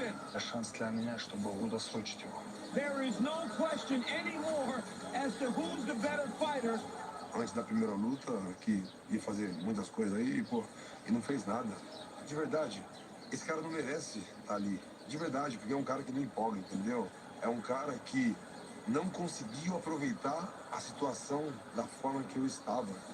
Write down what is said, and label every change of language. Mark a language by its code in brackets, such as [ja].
[ru] Это шанс для меня, чтобы удосрочить его. [en] There is no question anymore as to who's the better fighter. [pt] Antes da primeira luta, que ia fazer muitas coisas aí, pô, e não fez nada. De verdade, esse cara não merece estar ali. De verdade, porque é um cara que não empolga, entendeu? É um cara que não conseguiu aproveitar a situação da forma que eu estava.